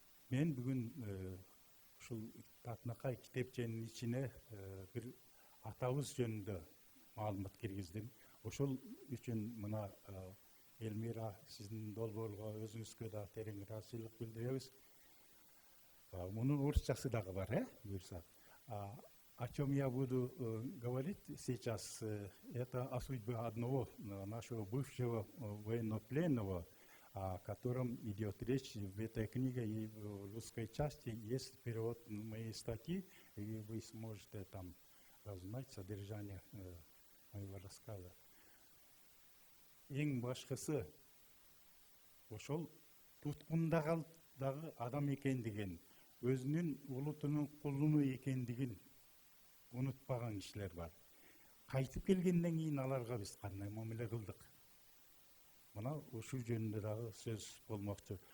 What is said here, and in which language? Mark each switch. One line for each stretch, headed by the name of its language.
Kyrgyz: Мен бүгүн ушул татынакай китепченин ичине бир атабыз жөнүндө маалымат киргиздим. Ошол үчүн мына Элмира сиздин долбоорго өзүңүзгө да терең ыраазычылык билдиребиз. Мунун орусчасы дагы бар, буюрса.
Russian: О чем я буду говорить сейчас, это о судьбе одного нашего бывшего военнопленного, о котором идет речь в этой книге, и в русской части есть перевод моей статьи, и вы сможете там узнать содержание моего рассказа.
Kyrgyz: Эң башкысы ошол туткундагы адам экендигин, өзүнүн улутунун кулуну экендигин унутпаган кишилер бар. Кайтып келгенден кийин аларга биз кандай мамиле кылдык? Мына ушул жөнүндө дагы сөз болмокчу.